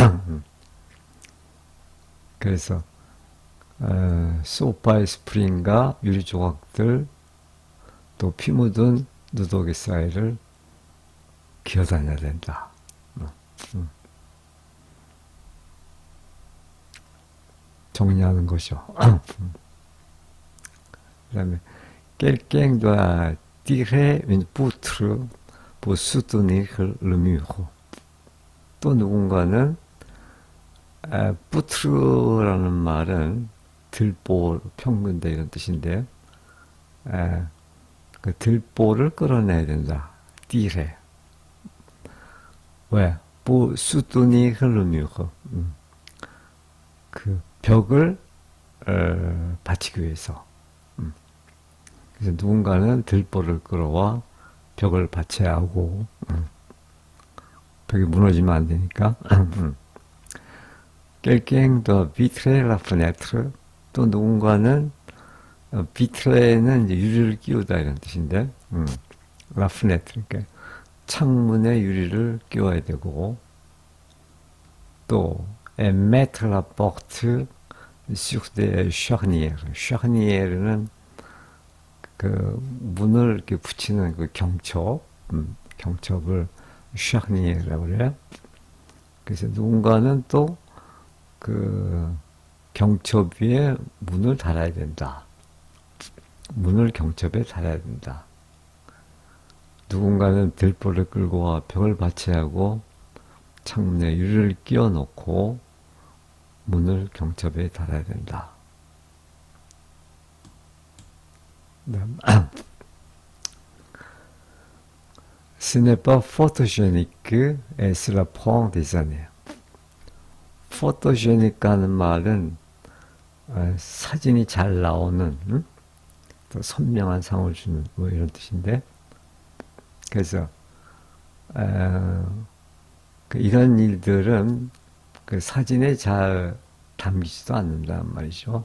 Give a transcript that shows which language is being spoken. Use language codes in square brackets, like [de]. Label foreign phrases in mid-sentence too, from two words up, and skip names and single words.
[ko] 그래서 소파의 스프링과 유리 조각들, 또 피 묻은 누더기 사이를 기어다녀야 된다. 정리하는 거죠. 그 다음에 [fr] quelqu'un doit tirer une poutre pour soutenir le mur. [ko] 또 누군가는 poutre라는 말은 들보, 평균대 이런 뜻인데, 그 들보를 끌어내야 된다. tirer. [fr] 왜? pour soutenir le mur. [ko] 그 벽을 받치기 위해서. 그래서 누군가는 들보를 끌어와 벽을 받쳐야 하고, 벽이 무너지면 안 되니까. [fr] Quelqu'un doit vitrer la fenêtre. [ko] 또 누군가는 비트레는 이제 유리를 끼우다 이런 뜻인데, [fr] la fenêtre, [ko] 그러니까 창문에 유리를 끼워야 되고, 또 [fr] mettre la porte sur des charnières. [ko] charniers는 그 문을 이렇게 붙이는 그 경첩, 경첩을 charniers라고 그래요. 그래서 누군가는 또 그 경첩 위에 문을 달아야 된다. 문을 경첩에 달아야 된다. 누군가는 들보를 끌고 와 벽을 받쳐야 하고, 창문에 유리를 끼워 놓고 문을 경첩에 닫아야 된다. [fr] Ce n'est pas photogénique et cela prend des années. [ko] 포토제닉하는 말은 사진이 잘 나오는, 또 선명한 상을 주는 뭐 이런 뜻인데, 그래서 이런 일들은 그 사진에 잘 담기지도 않는단 말이죠.